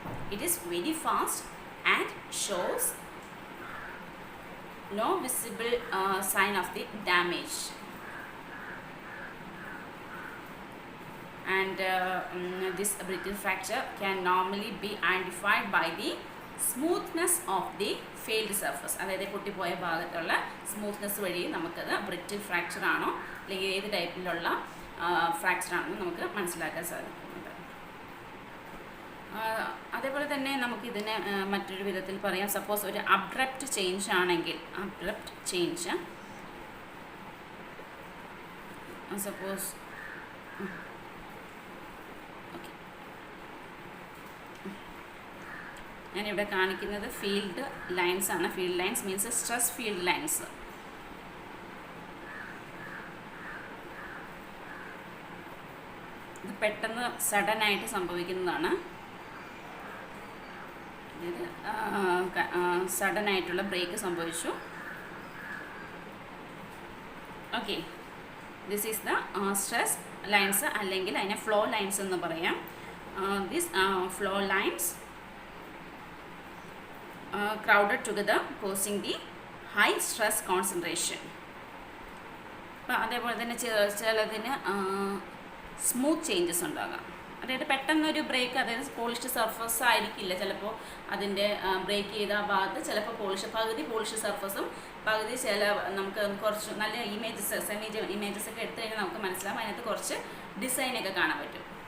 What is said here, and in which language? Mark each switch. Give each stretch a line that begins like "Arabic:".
English: It is very fast and shows no visible sign of the damage. And this brittle fracture can normally be identified by the smoothness of the failed surface.
Malayalam: അതായത് പൊട്ടിപ്പോയ ഭാഗത്തുള്ള smoothness വഴി നമുക്കത് ബ്രിറ്റിൽ fracture ആണോ അല്ലെങ്കിൽ ഏത് ടൈപ്പിലുള്ള fracture ആണെന്ന് നമുക്ക് മനസ്സിലാക്കാൻ സാധിക്കുന്നുണ്ട്. അതേപോലെ തന്നെ നമുക്കിതിനെ മറ്റൊരു വിധത്തിൽ പറയാം. സപ്പോസ് ഒരു അബ്രപ്റ്റ് ചേഞ്ച് ആണെങ്കിൽ, അബ്രപ്റ്റ് ചേഞ്ച് സപ്പോസ് ഞാനിവിടെ കാണിക്കുന്നത് ഫീൽഡ് ലൈൻസ് ആണ്.
English: Field lines means stress field lines.
Malayalam: ഇത് പെട്ടെന്ന് സഡൻ ആയിട്ട് സംഭവിക്കുന്നതാണ്. ഇത് സഡൻ ആയിട്ടുള്ള ബ്രേക്ക് സംഭവിച്ചു. Okay,
English: this is the stress lines,
Malayalam: അല്ലെങ്കിൽ അതിനെ ഫ്ലോ ലൈൻസ് എന്ന് പറയാം.
English: This flow lines crowded together causing the high stress concentration.
Malayalam: അപ്പോൾ അതേപോലെ തന്നെ ചിലതിന് സ്മൂത്ത് ചേഞ്ചസ് ഉണ്ടാകാം. അതായത് പെട്ടെന്നൊരു ബ്രേക്ക്, അതായത് പോളിഷ്ഡ് സർഫസ് ആയിരിക്കില്ല ചിലപ്പോൾ അതിൻ്റെ ബ്രേക്ക് ചെയ്ത ഭാഗത്ത്, ചിലപ്പോൾ പകുതി പോളിഷ്ഡ് സർഫസും പകുതി നമുക്ക് കുറച്ച് നല്ല ഇമേജസ് ഒക്കെ എടുത്തു കഴിഞ്ഞാൽ നമുക്ക് മനസ്സിലാവും അതിനകത്ത് കുറച്ച് ഡിസൈനൊക്കെ കാണാൻ പറ്റും.